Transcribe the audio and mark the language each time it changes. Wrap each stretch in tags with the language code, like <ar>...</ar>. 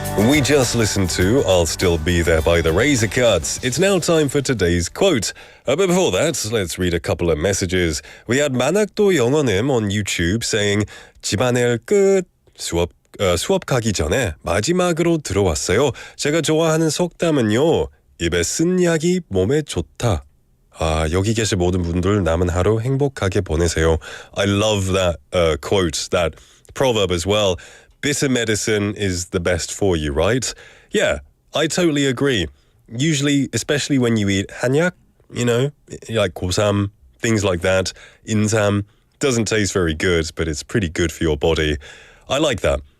<en>We just listened to I'll Still Be There by the Razor Cuts. It's now time for today's quote. But before that, let's read a couple of messages. We had</en> <ko>만학도 영어님</ko> <en>on YouTube saying</en> <ko>집안일 끝 수업 가기 전에 마지막으로 들어왔어요. 제가 좋아하는 속담은요. 입에 쓴 약이 몸에 좋다. 여기 계신 모든 분들 남은 하루 행복하게 보내세요.</ko> <en>I love that quote, that proverb as well. Bitter medicine is the best for you, right? Yeah, I totally agree. Usually, especially when you eat 한약, like 고삼, things like that, 인삼, doesn't taste very good, but it's pretty good for your body. I like that.</en>